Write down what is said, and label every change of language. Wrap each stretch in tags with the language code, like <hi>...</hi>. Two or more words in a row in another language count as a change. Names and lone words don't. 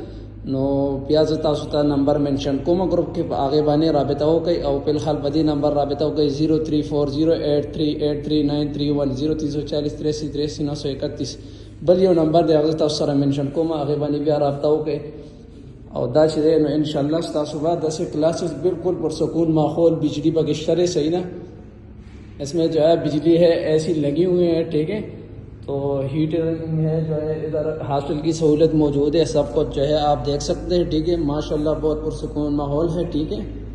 <ps>نو بیا زه تاسو ته نمبر منشن کوم، گروپ کې په هغې باندې رابطه وکړئ، او په الحال په دې نمبر رابطه وکړئ 034083833931 0340833931۔ بل یو نمبر دی هغه تاسو سره منشن کوم، هغې باندې بیا رابطه وکړئ، او دا چې دی نو انشاءاللہ ستاسو بعد داسې کلاسز بالکل پرسکون ماحول،</ps> <ur>بجلی بگشتر ہے، صحیح نا، اس میں جو ہے بجلی ہے ایسی لگی ہوئی ہے، ٹھیک ہے، تو ہیٹرنگ ہے، جو ہے ادھر ہاسٹل کی سہولت موجود ہے، سب کچھ جو ہے آپ دیکھ سکتے ہیں، ٹھیک ہے، ماشاءاللہ بہت پرسکون ماحول ہے، ٹھیک ہے۔</ur>